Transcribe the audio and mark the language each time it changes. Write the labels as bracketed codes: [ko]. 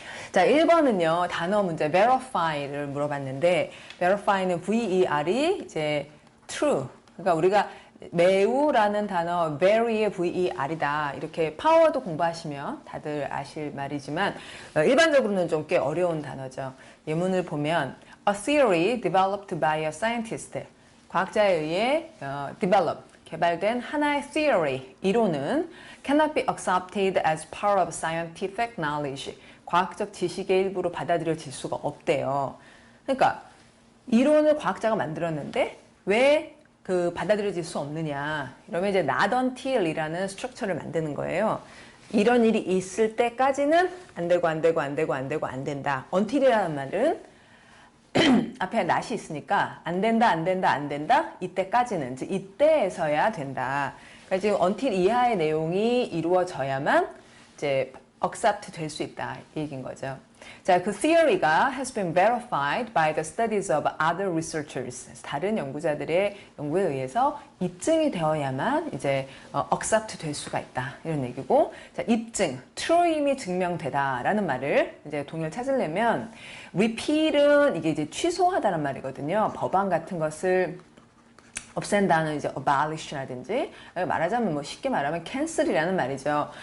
[ko] 자, 1번은요, 단어 문제 verify를 물어봤는데, verify는 VER이 이제 true. 그러니까 우리가 매우라는 단어 very의 VER이다. 이렇게 파워도 공부하시면 다들 아실 말이지만, 일반적으로는 좀 꽤 어려운 단어죠. 예문을 보면, [en] a theory developed by a scientist. [ko] 과학자에 의해 [en] develop, [ko] 개발된 하나의 [en] theory, [ko] 이론은 [en] cannot be accepted as part of scientific knowledge. [ko] 과학적 지식의 일부로 받아들여질 수가 없대요. 그러니까 이론을 과학자가 만들었는데 왜 그 받아들여질 수 없느냐, 이러면 이제 not until이라는 스트럭처를 만드는 거예요. 이런 일이 있을 때까지는 안 된다. until이라는 말은 앞에 not이 있으니까 안 된다, 이때까지는, 이제 이때에서야 된다. 그러니까 지금 until 이하의 내용이 이루어져야만 이제 accept 될 수 있다, 이 얘기인 거죠. [en] 자, 그 theory가 has been verified by the studies of other researchers. [ko] 다른 연구자들의 연구에 의해서 입증이 되어야만 이제 accept 될 수가 있다, 이런 얘기고. 자, 입증, true임이 증명되다라는 말을 이제 동의를 찾으려면, repeal은 이게 이제 취소하다는 말이거든요. 법안 같은 것을 없앤다는 이제 abolish라든지, 말하자면 뭐 쉽게 말하면 cancel이라는 말이죠.